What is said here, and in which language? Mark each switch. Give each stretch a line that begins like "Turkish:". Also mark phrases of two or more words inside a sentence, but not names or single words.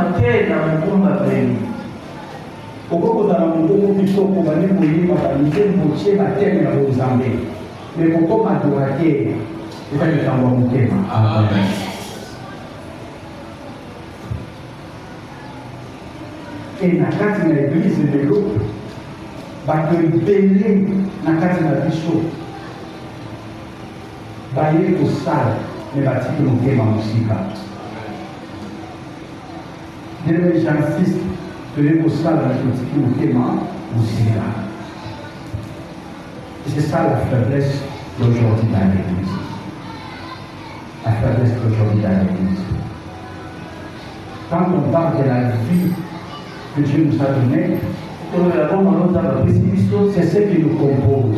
French: Mais pourquoi m'adorer? C'est pas le temps de mon Amen.
Lingala: Et na kati na
French: l'église de l'eau,
Lingala: bato ebele na kati na biso, baye kosala me batiki motema mosika. Ndenge j'insiste, toye kosala na totiki motema mosika.
French: C'est ça la faiblesse d'aujourd'hui dans l'église. La faiblesse d'aujourd'hui dans l'église. Quand on parle de la vie que Dieu nous a donnée, c'est ce qui nous compose.